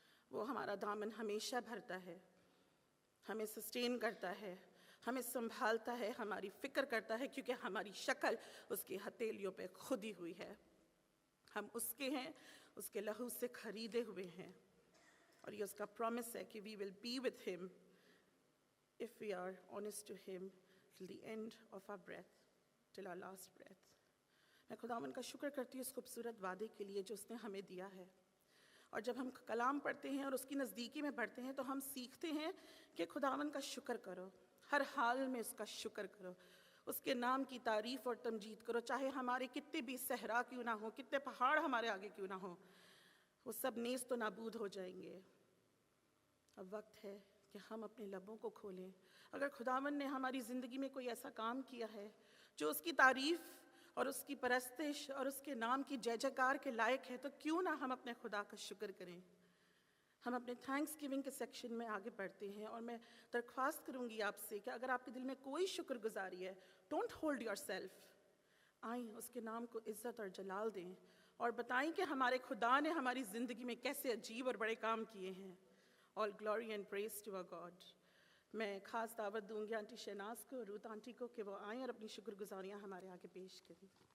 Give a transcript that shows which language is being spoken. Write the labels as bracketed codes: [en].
[hi] वो हमारा दामन हमेशा भरता है, हमें सस्टेन करता है, हमें संभालता है, हमारी फिक्र करता है, क्योंकि हमारी शक्ल उसकी हथेलियों पे खुदी हुई है। हम उसके हैं, उसके लहू से खरीदे हुए हैं। और ये उसका प्रॉमिस है कि [en] We will be with him if we are honest to him till the end of our breath, till our last breath. [hi] मैं खुदावन का शुक्र करती हूँ इस खूबसूरत वादे के लिए जो उसने हमें दिया है। और जब हम कलाम पढ़ते हैं और उसकी नज़दीकी में बढ़ते हैं तो हम सीखते हैं कि खुदावन का शुक्र करो, हर हाल में उसका शुक्र करो, उसके नाम की तारीफ़ और तमजीद करो, चाहे हमारे कितने भी सहरा क्यों ना हो, कितने पहाड़ हमारे आगे क्यों ना हो, वो सब नेस तो नाबूद हो जाएंगे। अब वक्त है कि हम अपने लबों को खोलें। अगर खुदावन ने हमारी ज़िंदगी में कोई ऐसा काम किया है जो उसकी तारीफ़ और उसकी परस्तिश और उसके नाम की जय जयकार के लायक है, तो क्यों ना हम अपने खुदा का शुक्र करें। हम अपने थैंक्स गिविंग के सेक्शन में आगे बढ़ते हैं और मैं दरख्वास्त करूंगी आपसे कि अगर आपके दिल में कोई शुक्रगुजारी है, [en] don't hold yourself, [hi] आएँ उसके नाम को इज़्ज़त और जलाल दें और बताएं कि हमारे खुदा ने हमारी ज़िंदगी में कैसे अजीब और बड़े काम किए हैं। [en] All glory and praise to our God. [hi] मैं ख़ास दावत दूंगी आंटी शहनाज को, रूत आंटी को कि वो आएँ और अपनी शुक्रगुजारियाँ हमारे आगे पेश करें।